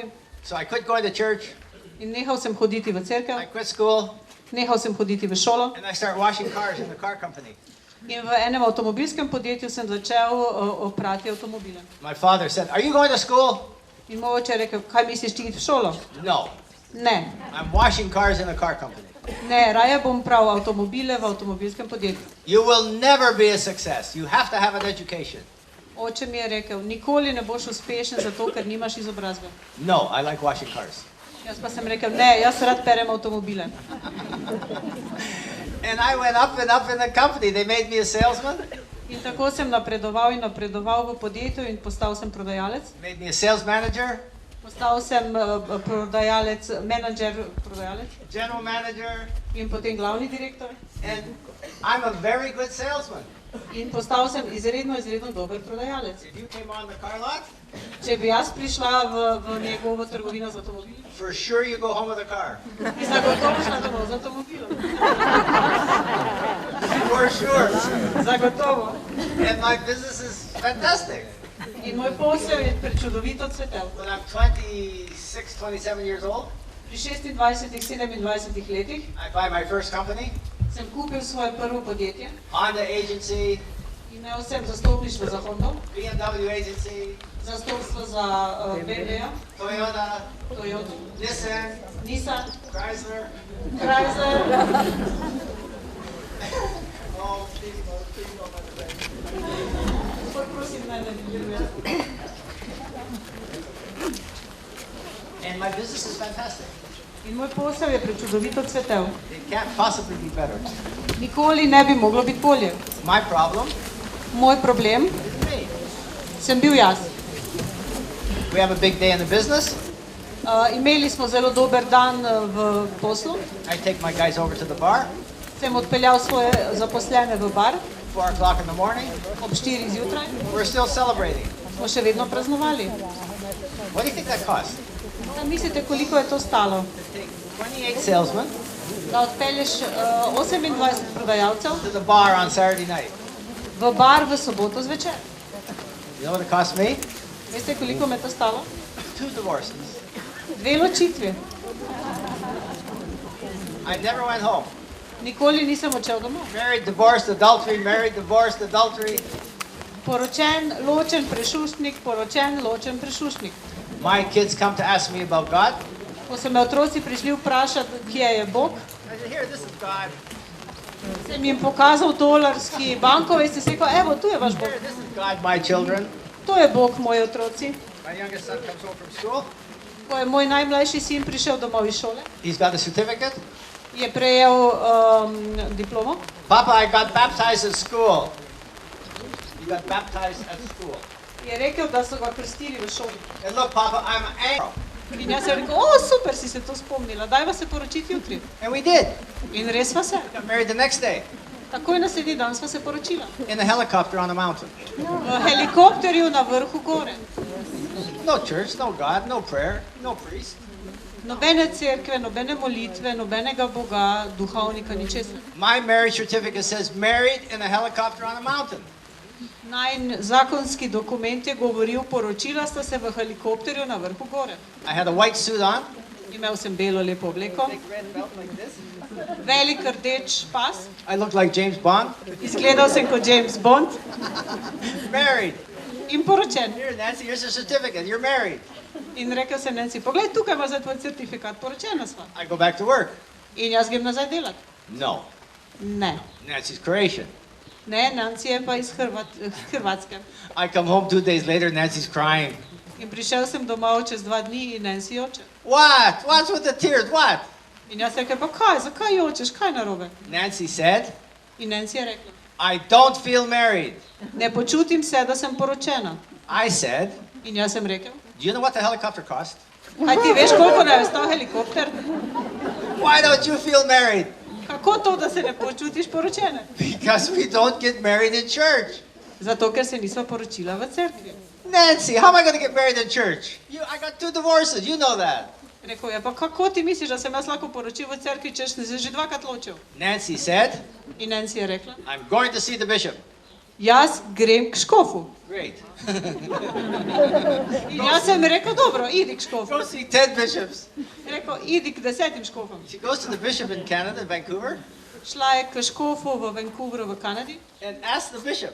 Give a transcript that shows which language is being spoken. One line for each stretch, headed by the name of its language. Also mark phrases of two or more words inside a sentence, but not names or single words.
English: So I quit going to church.
Slovenian: In nehal sem hoditi v cerkev,
English: I quit school.
Slovenian: nehal sem hoditi v šolo.
English: And I started washing cars in the car company.
Slovenian: In v enem avtomobilskem podjetju sem začel oprati avtomobile.
English: My father said, are you going to school?
Slovenian: In moj oče je rekel, kaj misliš ti iti v šolo?
English: No.
Slovenian: Ne,
English: I'm washing cars in a car company.
Slovenian: ne, raje bom prav avtomobile v avtomobilskem podjetju.
English: You will never be a success. You have to have an education.
Slovenian: Oče mi je rekel, nikoli ne boš uspešen zato, ker nimaš izobrazbe.
English: No, I like washing cars.
Slovenian: Jaz pa sem rekel, ne, jaz rad perem avtomobile.
English: And I went up and up in the company. They made me a salesman.
Slovenian: In tako sem napredoval in napredoval v podjetju in postal sem prodajalec.
English: Made me a sales manager,
Slovenian: Postal sem prodajalec, menedžer prodajalec
English: general manager,
Slovenian: in potem glavni direktor.
English: and I'm a very good salesman.
Slovenian: In postal sem izredno dober prodajalec.
English: If you came on the car lot,
Slovenian: Če bi jaz prišla v njegovo trgovino z avtomobili,
English: for sure you go home with a car.
Slovenian: bi zagotovo šla domov z avtomobilom.
English: For sure.
Slovenian: Zagotovo.
English: And my business is fantastic.
Slovenian: In moj posel je prečudovito cvetel.
English: When I'm 26, 27 years old,
Slovenian: Pri 26, 27 letih
English: I buy my first company,
Slovenian: sem kupil svoje prvo podjetje.
English: Honda agency,
Slovenian: Imel sem zastopništvo za Hondo,
English: BMW agency,
Slovenian: zastopstvo za BMW,
English: Toyota,
Slovenian: Toyota, Nissan,
English: Chrysler.
Slovenian: Chrysler.
English: Oh, please don't let me
Slovenian: Prosim, naj ne
English: And my business is fantastic.
Slovenian: In moj posel je prečudovito cvetel.
English: It can't possibly be better.
Slovenian: Nikoli ne bi moglo biti bolje.
English: My problem
Slovenian: Moj problem
English: is me.
Slovenian: sem bil jaz.
English: We have a big day in the business.
Slovenian: Imeli smo zelo dober dan v poslu.
English: I take my guys over to the bar,
Slovenian: Sem odpeljal svoje zaposlene v bar
English: 4 o'clock in the morning.
Slovenian: ob 4 zjutraj.
English: We're still celebrating.
Slovenian: Smo še vedno praznovali.
English: What do you think that costs?
Slovenian: Kaj mislite, koliko je to stalo?
English: Take 28 salesmen
Slovenian: Da odpelješ 28 prodajalcev
English: to the bar on Saturday night.
Slovenian: v bar v soboto zvečer.
English: You know what it cost me?
Slovenian: Veste, koliko me je to stalo?
English: 2 divorces.
Slovenian: 2 ločitvi.
English: I never went home.
Slovenian: Nikoli nisem odšel domov.
English: Married, divorced, adultery, married, divorced, adultery.
Slovenian: Poročen, ločen, prešuštnik, poročen, ločen, prešuštnik.
English: My kids come to ask me about God.
Slovenian: Ko so me otroci prišli vprašati, kje je Bog,
English: I said, here, this is God.
Slovenian: sem jim pokazal dolarski bankovec in sem rekel, evo, tu je vaš Bog.
English: Here, this is God, my children.
Slovenian: To je Bog, moji otroci.
English: My youngest son comes home from school.
Slovenian: Ko je moj najmlajši sin prišel domov iz šole,
English: He's got a certificate.
Slovenian: je prejel diplomo.
English: Papa, I got baptized at school. You got baptized at school.
Slovenian: Je rekel, da so ga krstili v šoli.
English: And look, Papa, I'm angry.
Slovenian: In jaz sem rekel, o, super si se to spomnila, dajva se poročiti jutri.
English: And we did.
Slovenian: In res sva se.
English: Got married the next day
Slovenian: Takoj naslednji dan sva se poročila.
English: in a helicopter on a mountain.
Slovenian: V helikopterju na vrhu gore.
English: No church, no God, no prayer, no priest.
Slovenian: Nobene cerkve, nobene molitve, nobenega Boga, duhovnika, ničesar.
English: My marriage certificate says married in a helicopter on a mountain.
Slovenian: Najin zakonski dokument je govoril, poročila sta se v helikopterju na vrhu gore.
English: I had a white suit on,
Slovenian: Imel sem belo lepo obleko,
English: big red belt like this.
Slovenian: velik rdeč pas,
English: I looked like James Bond.
Slovenian: izgledal sem kot James Bond
English: Married.
Slovenian: in poročen.
English: Here, Nancy, here's your certificate. You're married.
Slovenian: In rekel sem Nancy, poglej, tukaj imaš za tvoj certifikat, poročena sva.
English: I go back to work.
Slovenian: In jaz grem nazaj delati.
English: No.
Slovenian: Ne.
English: Nancy's Croatian.
Slovenian: Ne, Nancy je pa iz Hrvatske.
English: I come home 2 days later, Nancy's crying.
Slovenian: In prišel sem domov čez 2 dni in Nancy joče.
English: What? What's with the tears? What?
Slovenian: In jaz rekel, pa kaj, zakaj jočeš, kaj narobe?
English: Nancy said,
Slovenian: In Nancy je rekla,
English: I don't feel married.
Slovenian: ne počutim se, da sem poročena.
English: I said,
Slovenian: In jaz sem rekel,
English: do you know what the helicopter cost?
Slovenian: kaj ti veš, koliko naj je stal helikopter?
English: Why don't you feel married?
Slovenian: Kako to, da se ne počutiš poročene?
English: Because we don't get married in church.
Slovenian: Zato, ker se nisva poročila v cerkvi.
English: Nancy, how am I going to get married in church? I got 2 divorces. You know that.
Slovenian: Rekel je, pa kako ti misliš, da sem jaz lahko poročil v cerkvi, če sem se že 2krat ločil?
English: Nancy said,
Slovenian: In Nancy je rekla,
English: I'm going to see the bishop.
Slovenian: jaz grem k škofu.
English: Great.
Slovenian: In jaz sem rekel, dobro, idi k škofu.
English: Go see 10 bishops.
Slovenian: Rekel, idi k 10 škofom.
English: She goes to the bishop in Canada, Vancouver,
Slovenian: Šla je k škofu v Vancouveru v Kanadi
English: and asked the bishop,